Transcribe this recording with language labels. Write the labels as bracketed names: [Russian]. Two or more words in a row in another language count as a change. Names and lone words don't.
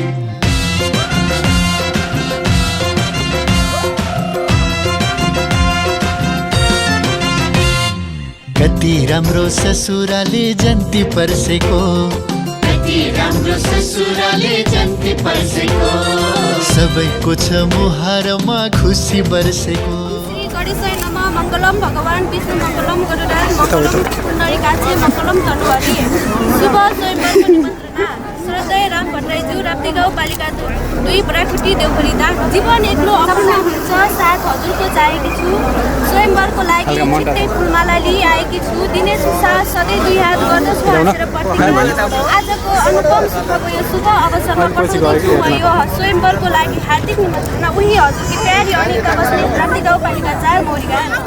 [Nepali] कति राम्रो ससुराले जन्ती पर्सेको कति राम्रो ससुराले जन्ती पर्सेको सबैको छ मुहारमा खुसी बर्सेको [Sanskrit] श्री गणेशाय नमः मङ्गलम भगवान् विष्णु मङ्गलम गरुडाय मङ्गलम पुण्डरीकाक्षे मङ्गलम तनुहरि [Nepali] शुभ स्वयंवरको निमन्त्रणा श्रद्धेय राम भट्टराईज्यू राप्ती गाउँपालिका 2 बराखुट्टी देउखरीदा जीवन एक्लो अपूर्ण हुन्छ साथ हजुरको चाहेकी छु स्वयंवरको लागि छिट्टै फुलमाला लिई आएकी छु दिनेछु साथ सधैँ 2 हात गर्दछु हाँसेर पट्टीमा आजको अनुपम सुखको यो शुभ अवसरमा पठाउँदैछु म यो स्वयंवरको लागि हार्दिक निमन्त्रणा उही हजुरकी प्यारी अनिता बस्ने राप्ती गाउँपालिका 4 मोरीगान